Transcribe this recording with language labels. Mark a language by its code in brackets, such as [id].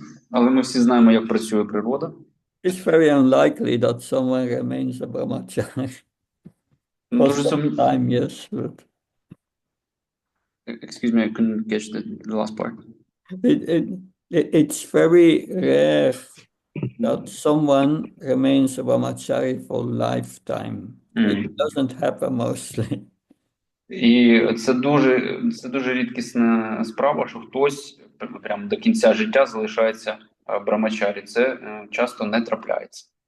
[uk] Але ми всі знаємо, як працює природа. [en] It's very unlikely that someone remains a brahmachari. For [uk] Дуже [en] some time, yes, but Excuse me, I couldn't catch the last part. it's very rare that someone remains a brahmachari for lifetime. It doesn't happen mostly. [uk] І це дуже рідкісна справа, що хтось прямо до кінця життя залишається брамачарі. Це часто не трапляється.